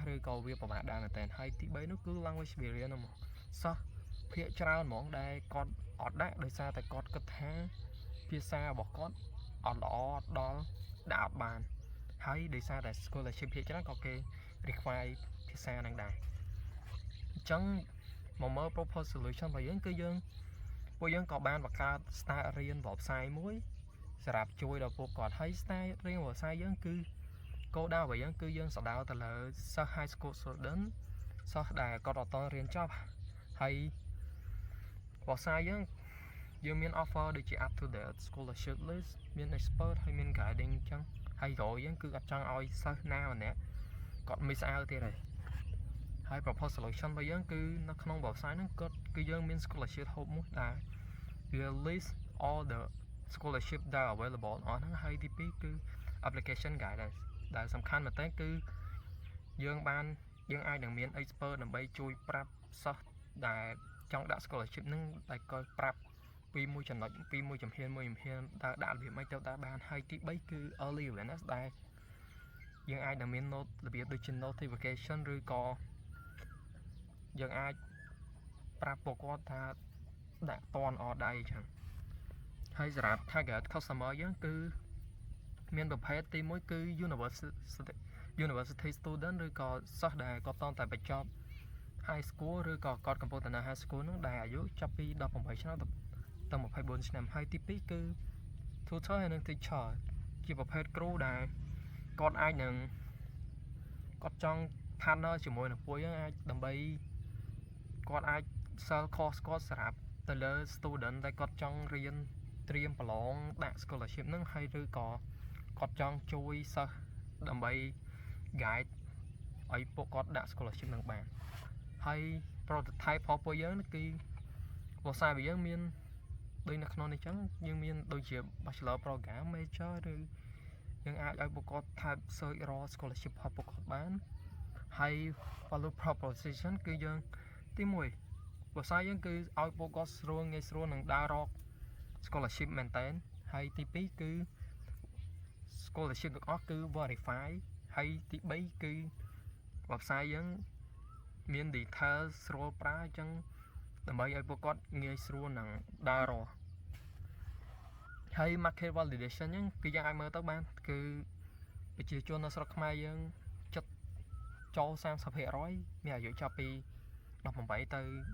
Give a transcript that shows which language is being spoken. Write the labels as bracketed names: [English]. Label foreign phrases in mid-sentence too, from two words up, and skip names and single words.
[Khmer] ឬក៏វាពិបាកដែរមែនតើហើយទី3នោះគឺ [English] language barrier [Khmer] ហ្នឹងសិស្សភាគច្រើនហ្មងដែលគាត់អត់ដាក់ដោយសារតែគាត់គិតថាភាសារបស់គាត់អត់ល្អអត់ដល់ដាក់អត់បានហើយដោយសារតែ scholarship ភាគច្រើនក៏គេ require ភាសាហ្នឹងដែរអញ្ចឹងមកមើល [English] proposed solution [Khmer] របស់យើងគឺពួក យើងក៏បានបង្កើត style រៀនប្រផ្សាយមួយសម្រាប់ជួយដល់ពួកគាត់ហើយ style រៀនប្រផ្សាយយើងគឺគោលដៅរបស់យើងគឺយើងសដៅទៅលើសិស្ស [English] high school student [Khmer] សិស្សដែលគាត់អត់តរៀនចប់ហើយប្រ ផ្សាយយើងមាន offer ដូចជា [English] up to date scholarship list [Khmer] មាន expert ហើយមាន guiding អញ្ចឹងហើយរយយើងគឺអត់ចង់ឲ្យសិស្សណាម្នាក់គាត់ [English] miss out [Khmer] ទៀត ហើយ [English] proposed solution [Khmer] របស់យើងគឺនៅក្នុង website ហ្នឹងគឺយើងមាន [English] scholarship hub [Khmer] មួយដែលវា [English] list all the scholarship that are available [Khmer] អ ស់ហ្នឹងហើយទី2គឺ [English] application guide [Khmer] ដែលសំខាន់មែនតើគឺយើងអាចនឹងមាន expert ដើម្បីជួយប្រាប់សិ ស្សដែលចង់ដាក់ scholarship ហ្នឹងដែលគាត់ប្រាប់ពីមួយចំណុចពីមួយជំហានតើដាក់របៀបម៉េចទៅដាក់បានហើយទី3គឺ [English] early awareness [Khmer] ដែលយើងអាចនឹងមាន របៀបដូចជា notification ឬក៏យើងអាចប្រាប់ពួកគាត់ថាដាក់តន order អញ្ចឹងហើយសម្រាប់ [English] target customer [Khmer] យើងគឺមានប្រភេទទី1គឺ [English] university student [Khmer] ឬក៏សិស្សដែលគាត់តតែបញ្ចប់ [English] high school [Khmer] ឬក៏គាត់កំពុងតែនៅ [English] high school [Khmer] ហ្នឹងដែលអាយុចាប់ពី18ឆ្នាំទៅ24ឆ្នាំហើយទី2គឺ tutor ហើយនិង teacher ជាប្រភេទគ្រូដែលគាត់អាចនឹងគាត់ចង់ partner ជាមួយនឹងពួកយើង អាចដើម្បីគាត់អាច [English] sell course [Khmer] គាត់សម្រាប់ទៅលើ student ដែលគាត់ចង់រៀនត្រៀមប្រឡងដាក់ scholarship ហ្នឹងហើយឬ ក៏គាត់ចង់ជួយសិស្សដើម្បី guide ឲ្យពួកគាត់ដាក់ scholarship ហ្នឹងបានហើយ prototype របស់ ពួកយើងគឺ website របស់យើងមានដូចនៅក្នុងនេះចឹងយើងមានដូចជា [English] bachelor program major [Khmer] ឬយើងអាចឲ្យពួកគាត់ [English] type search raw scholarship [Khmer] របស់ពួកគាត់បានហើយ [English] value proposition [Khmer] គឺយើងទី1 website យើងគឺឲ្យពួកគាត់ងាយស្រួលនឹងដើររក scholarship មែនតើហើយទី2គឺ scholarship ទាំងអស់គឺ verify ហើយទី3គឺ website យើងមាន detail ស្រួលប្រើអញ្ចឹងដើម្បីឲ្យពួកគាត់ងាយស្រួលនឹងដើររកហើយ [English] market validation [Khmer] ហ្នឹងគឺយើងអាចមើលទៅបានគឺប្រជាជននៅស្រុកខ្មែរយើងចិត្តចូល 30% មានអាយុចាប់ពី18ទៅ